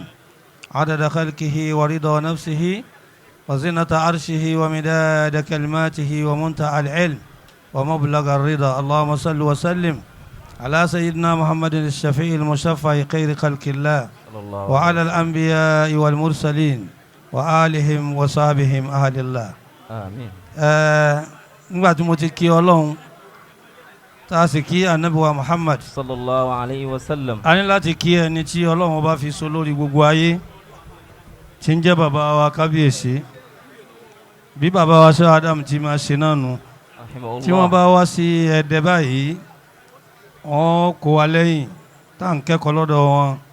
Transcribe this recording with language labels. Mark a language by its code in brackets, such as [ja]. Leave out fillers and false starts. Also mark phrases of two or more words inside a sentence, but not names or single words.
[ar] عدد خلقه و رضا نفسه و زنة عرشه و مداد كلماته و منتهى العلم و مبلغ الرضا. اللهم صل و سلم على سيدنا محمد الشافع المشفع خير خلق الله و على الأنبياء و المرسلين و آلهم و صحبهم أهل الله. Amin. [yo] Nígbà tí mo ti kí Ọlọ́run tá a sì kí Ànábì wa Muhammad [ar] صلى الله عليه و سلم. [yo] a ní láti kí ẹni tí Ọlọ́run bá fi so lórí gbogbo ayé tí ń jẹ́ bàbá wa kábíyèsí bí bàbá wa Sheikh Adam ti máa ṣe náà nù tí wọ́n bá wá sí Ẹdẹ báyìí wọ́n kó wa lẹ́yìn tá à ń kẹ́kọ̀ọ́ lọ́dọ̀ wọn